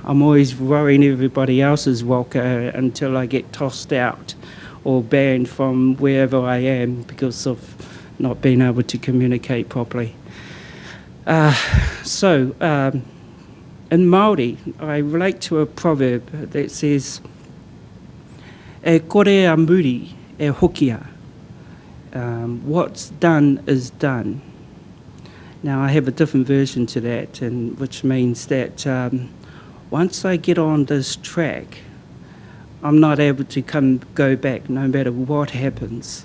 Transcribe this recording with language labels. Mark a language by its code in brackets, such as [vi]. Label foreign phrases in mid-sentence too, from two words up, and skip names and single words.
[en] I'm always rowing everybody else's waka until I get tossed out or banned from wherever I am because of not being able to communicate properly. In Māori, I relate to a proverb that says, [mi] e kore a muri e hokia. [en] What's done is done. Now I have a different version to that, which means that once I get on this track, I'm not able to go back no matter what happens.